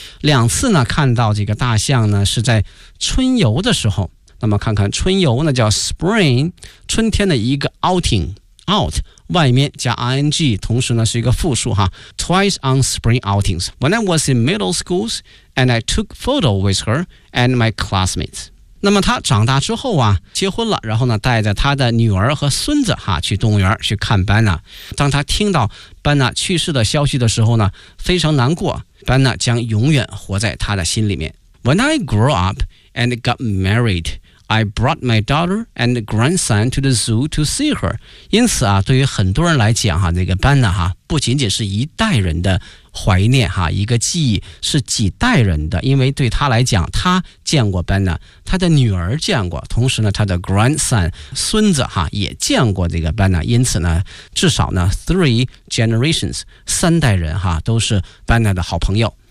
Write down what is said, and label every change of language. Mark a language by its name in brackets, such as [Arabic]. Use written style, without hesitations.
[Chinese] 两次呢看到这个大象呢是在春游的时候，那么看看春游呢叫 spring， 春天的一个 outing， out 外面加 ing， 同时呢是一个复数哈。 [English] twice on spring outings when I was in middle schools and I took photo with her and my classmates。 [Chinese] 那么他长大之后啊结婚了，然后呢带着他的女儿和孙子哈去动物园去看班纳。当他听到班纳去世的消息的时候呢非常难过，班纳将永远活在他的心里面。 [English] When I grew up and got married, I brought my daughter and grandson to the zoo to see her. [Chinese] 因此啊，对于很多人来讲哈，那个班纳哈，不仅仅是一代人的怀念哈，一个记忆是几代人的，因为对他来讲，他见过班纳，他的女儿见过，同时呢，他的 grandson 孙子哈也见过这个班纳，因此呢，至少呢 [English] three generations [Chinese] 三代人哈都是班纳的好朋友。